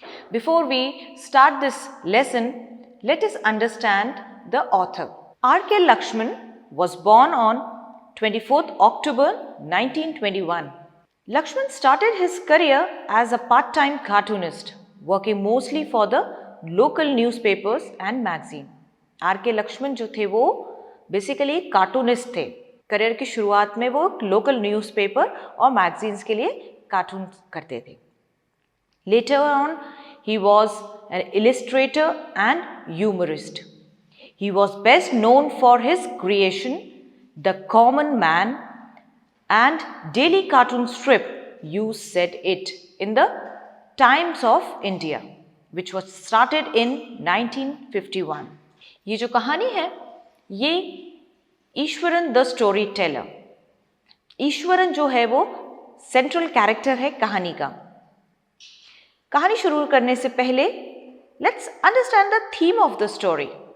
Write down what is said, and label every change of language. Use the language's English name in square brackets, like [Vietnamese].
[English] Before we start this lesson, let us understand the author. R.K. Lakshman was born on 24th October 1921. Lakshman started his career as a part-time cartoonist, working mostly for the local newspapers and magazine. R.K. [Hindi] Lakshman जो थे वो basically cartoonist थे. Career की शुरुआत में वो local newspaper और magazines के लिए कार्टून करते थे. [English] Later on, he was an illustrator and humorist. He was best known for his creation, The Common Man, and daily cartoon strip, You Said It, in the Times of India, which was started in 1951. [Hindi] ये जो कहानी है, ये Eswaran the story teller. Eswaran जो है वो central character है कहानी का. कहानी शुरू करने से पहले [English] Let's understand the theme of the story.